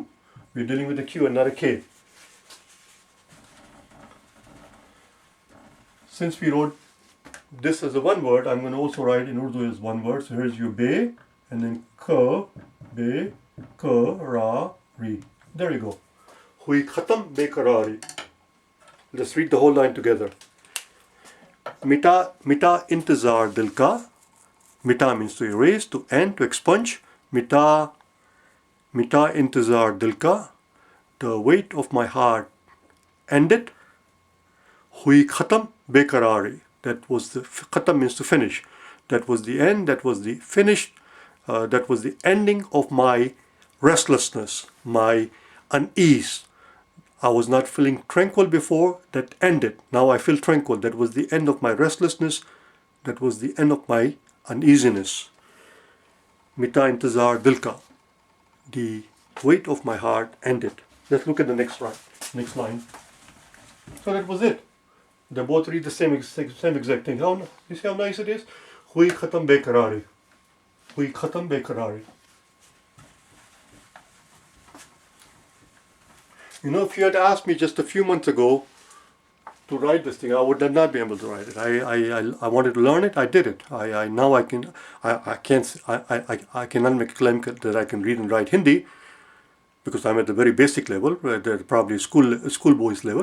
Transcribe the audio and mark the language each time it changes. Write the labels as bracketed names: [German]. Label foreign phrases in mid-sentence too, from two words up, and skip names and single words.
[English] We're dealing with a Q and not a K. Since we wrote this as a one word, I'm going to also write in Urdu as one word. So here's your be, and then ka, be, ka, ra, ri. There you go. [Urdu] ہوئی ختم بے قراری. [English] Let's read the whole line together. [Urdu] مٹا انتظار دل کا. [English] Mita means to erase, to end, to expunge. [Urdu] مٹا انتظار دل کا. [English] The weight of my heart ended. [Urdu] ہوئی ختم بے قراری. [English] That was the khatam means to finish. That was the end. That was the finish. That was the ending of my restlessness, my unease. I was not feeling tranquil before. That ended. Now I feel tranquil. That was the end of my restlessness. That was the end of my uneasiness. [Urdu] مٹا انتظار دل کا. [English] The weight of my heart ended. Let's look at the next line. So that was it. They both read the same exact thing. You see how nice it is? [Urdu] ہوئی ختم بے قراری۔ ہوئی ختم بے قراری. [English] You know, if you had asked me just a few months ago to write this thing, I would not be able to write it. I wanted to learn it. I did it. Now I cannot make a claim that I can read and write Hindi because I'm at the very basic level, probably schoolboys level.